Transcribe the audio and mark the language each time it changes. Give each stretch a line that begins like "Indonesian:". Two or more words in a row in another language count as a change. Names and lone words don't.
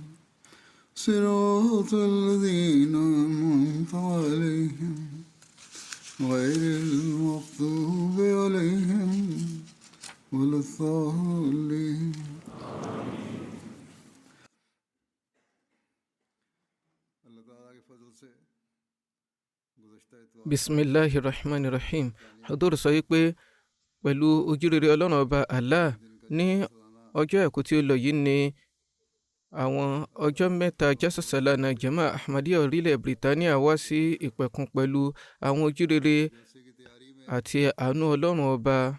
Arabic: صراط الذين أنعمت عليهم غير المغضوب عليهم ولا الضالين. Bismillahirrahmanirrahim.
Yoruba: Hadur sọ wípé pẹ̀lú ojúrere ọlọ́run ọba Allah ní ọjọ́ àìkú tí ó lọ yìí ní àwọn ọjọ́ mẹ́ta jásàsálánà jama ahmadiyya orílẹ̀ Britania wá sí ìpẹ̀kun pẹ̀lú àwọn ojúrere àti àánú ọlọ́run ọba.